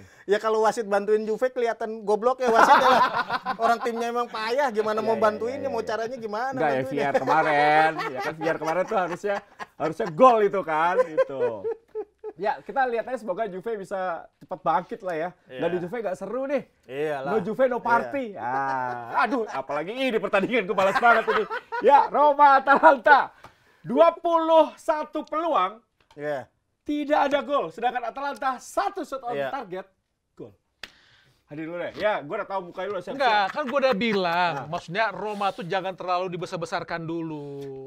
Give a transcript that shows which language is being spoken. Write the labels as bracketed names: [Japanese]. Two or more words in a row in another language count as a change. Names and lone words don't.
[Indonesian] Ya kalau wasit bantuin Juve kelihatan goblok ya wasitnya lah. Orang timnya emang payah, gimana mau bantuinnya, mau caranya gimana Enggak ya, bantuinnya. VR kemarin. Ya kan VR kemarin tuh harusnya gol itu kan. Itu. Ya, kita lihat aja semoga Juve bisa cepat bangkit lah ya. Dan di Juve nggak seru nih. Iyalah. [English] No Juve, no party. [Indonesian] Aduh, apalagi ini pertandingan gue balas banget ini. Ya, Roma Atalanta. 21 peluang. Iya. Tidak ada gol. Sedangkan Atalanta 1 [English] shot on target. [Indonesian] Gol. Hadir dulu deh. Ya, gue udah tahu muka lu siap-siap. Enggak, kan gue udah bilang. Maksudnya Roma tuh jangan terlalu dibesar-besarkan dulu.